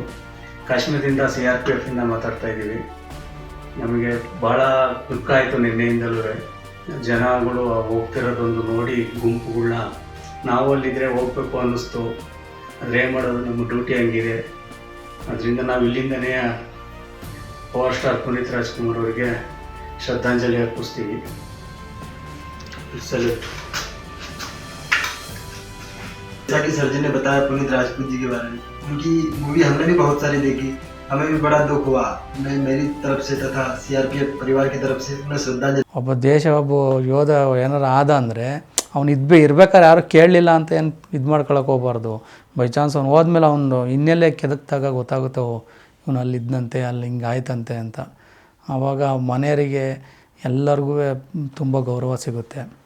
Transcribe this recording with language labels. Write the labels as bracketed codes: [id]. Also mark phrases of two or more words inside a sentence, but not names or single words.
[kn] ಕಾಶ್ಮೀರದಿಂದ CRPFಯಿಂದ ಮಾತಾಡ್ತಾ ಇದ್ದೀವಿ. ನಮಗೆ ಭಾಳ ದುಃಖ ಆಯಿತು ನಿನ್ನೆಯಿಂದಲೂ. ಜನಗಳು ಹೋಗ್ತಿರೋದೊಂದು ನೋಡಿ ಗುಂಪುಗಳನ್ನ ನಾವು ಅಲ್ಲಿದ್ದರೆ ಹೋಗಬೇಕು ಅನ್ನಿಸ್ತು. ಆದರೆ ಏನು ಮಾಡೋದು, ನಮ್ಮ ಡ್ಯೂಟಿ ಹಂಗಿದೆ. ಅದರಿಂದ ನಾವು ಇಲ್ಲಿಂದನೇ ಪವರ್ ಸ್ಟಾರ್ ಪುನೀತ್ ರಾಜ್ಕುಮಾರ್ ಅವರಿಗೆ ಶ್ರದ್ಧಾಂಜಲಿ ಅರ್ಪಿಸ್ತೀವಿ. [hi] सैल्यूट। जैसा कि सर जी ने बताया पुनीत राजपूत जी के बारे में, उनकी मूवी हमने भी बहुत सारी देखी, हमें भी बड़ा दुख हुआ। मैं मेरी तरफ से तथा CRPF परिवार की तरफ से उन्हें श्रद्धांजलि। [kn] ಒಬ್ಬ ದೇಶ ಒಬ್ಬ ಯೋಧ ಏನಾರು ಆದ ಅಂದರೆ ಅವ್ನು ಇರ್ಬೇಕಾದ್ರೆ ಯಾರು ಕೇಳಲಿಲ್ಲ ಅಂತ ಏನು ಇದು ಮಾಡ್ಕೊಳಕ್ಕೆ ಹೋಗ್ಬಾರ್ದು. [en] by chance [kn] ಅವ್ನು ಹೋದ್ಮೇಲೆ ಅವನು ಇನ್ನೆಲ್ಲೇ ಕೆದಕ್ದಾಗ ಗೊತ್ತಾಗುತ್ತೋ ಇವನು ಅಲ್ಲಿದ್ದಂತೆ, ಅಲ್ಲಿ ಹಿಂಗೆ ಆಯ್ತಂತೆ ಅಂತ. ಆವಾಗ ಮನೆಯವರಿಗೆ ಎಲ್ಲರಿಗೂ ತುಂಬ ಗೌರವ ಸಿಗುತ್ತೆ.